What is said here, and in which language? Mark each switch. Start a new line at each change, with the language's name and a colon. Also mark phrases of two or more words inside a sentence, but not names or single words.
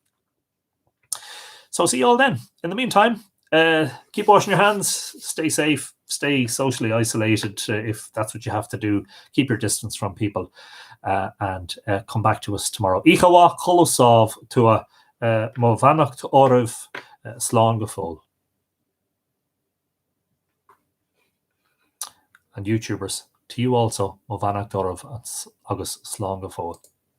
English: So see you all then. In the meantime, keep washing your hands, stay safe, stay socially isolated if that's what you have to do. Keep your distance from people, and come back to us tomorrow. Ichawa Kolosov Tua
Irish: Mo bhannacht oribh slán go fóil.
English: And YouTubers, to you also,
Irish: mo bhannacht oribh agus slán go fóil.